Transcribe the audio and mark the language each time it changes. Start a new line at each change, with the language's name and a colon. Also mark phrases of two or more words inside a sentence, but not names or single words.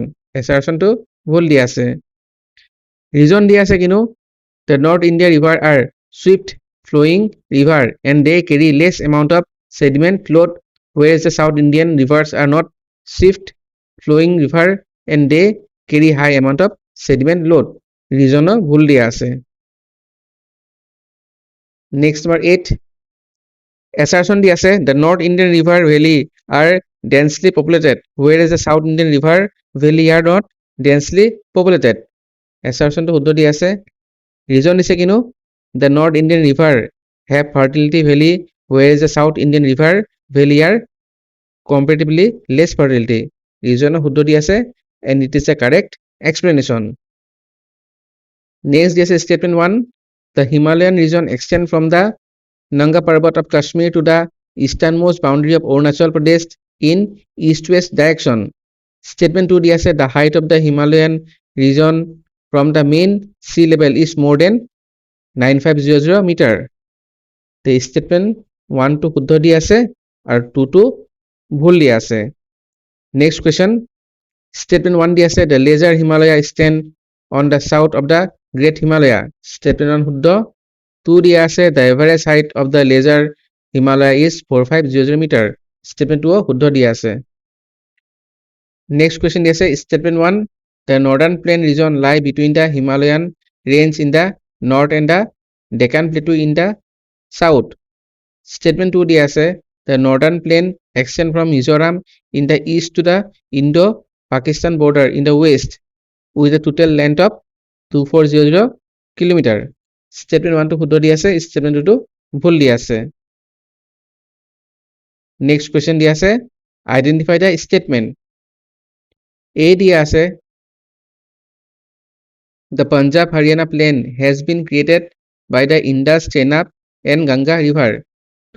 Assamese: Assertion to ভুল দি আছে।
English: Reason
Assamese: দি আছে কিনো
English: the North India river are swift flowing river and they carry less amount of sediment load whereas the South Indian rivers are not swift flowing river and they carry high amount of sediment load.
Assamese: Reason ভুল দিয়া আছে।
English: Next number 8 assertion
Assamese: দি আছে
English: the North Indian river valley are densely populated whereas the South Indian river valley are not densely populated.
Assamese: Assertion to শুদ্ধ দি আছে।
English: Reason
Assamese: দিছে কিনো
English: the North Indian river have fertility valley whereas the South Indian river valley are comparatively less fertility. Reason
Assamese: শুদ্ধ দি আছে
English: and it is the correct explanation. Next
Assamese: দি আছে
English: statement 1 the Himalayan region extend from the Nanga Parbat of Kashmir to the easternmost boundary of Arunachal Pradesh in east-west direction. Statement 2
Assamese: দি আছে
English: the height of the Himalayan region from the mean sea level is more than 9500 meter. The statement
Assamese: 1 to শুদ্ধ দি আছে আর 2 to ভুল দি আছে.
English: Next question statement 1
Assamese: দি আছে
English: the lesser Himalaya extend on the south of the Great Himalaya.
Assamese: Statement 1 শুদ্ধ।
English: 2
Assamese: দি আছে
English: the average height of the lesser Himalaya is 4500 meter.
Assamese: Statement 2 শুদ্ধ দি আছে।
English: Next question
Assamese: দি আছে
English: statement 1 the northern plain region lie between the Himalayan range in the north and the Deccan Plateau in the south. Statement 2
Assamese: দি আছে
English: the northern plain extend from Mizoram in the east to the Indo-Pakistan border in the west with a total length of 2400 কিলোমিটাৰ
Assamese: ষ্টেটমেণ্ট 1 টো শুদ্ধ দি আছে ষ্টেটমেণ্ট 2 টো ভুল দি আছে
English: Next question
Assamese: দি আছে
English: Identify the statement A
Assamese: দিয়া আছে
English: The Punjab Haryana plain has been created by the Indus Chenab and Ganga river তো